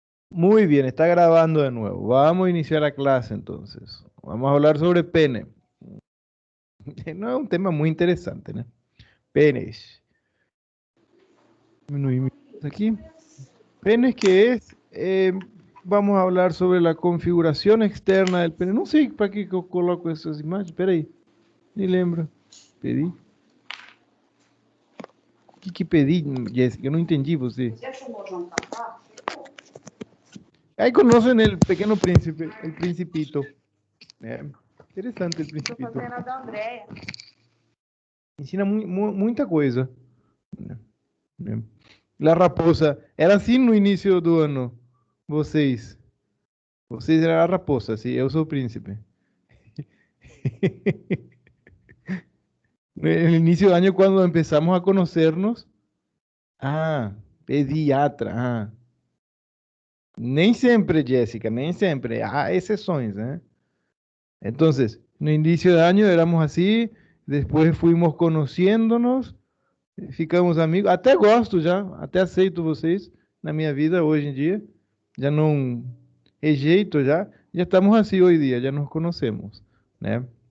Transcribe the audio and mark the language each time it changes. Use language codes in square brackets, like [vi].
[es] Muy bien, está grabando de nuevo. Vamos a iniciar la clase entonces. Vamos a hablar sobre pene. No es un tema muy interesante, ¿no? Penes. Disminuir aquí. Penes, ¿qué es? Vamos a hablar sobre la configuración externa del pene. [pt] Não sei para que eu coloco essas imagens. Espera aí. Nem lembro. Pedi. O que pedi, Jéssica? Eu não entendi você. Aí conhecem el Pequeno Príncipe, [es] el Principito. [pt] É, interessante el Tô [es] Principito. [pt] fazendo a da Andréia. Ensina muita coisa. Né? [es] La Raposa. [pt] Era assim no início do ano. Vocês. Vocês eram a raposa, sim. Eu sou o príncipe. [es] En el inicio de año, cuando empezamos a conocernos. [pt] Ah, pediatra. Ah. Nem sempre, Jéssica, nem sempre. Há exceções, né? [es] Entonces, no inicio de año éramos así, después fuimos conociéndonos, [pt] ficamos amigos. Até gosto já, até aceito vocês na minha vida hoje em dia. Já não rejeito já. Já estamos assim hoje em dia, já nos conhecemos, né?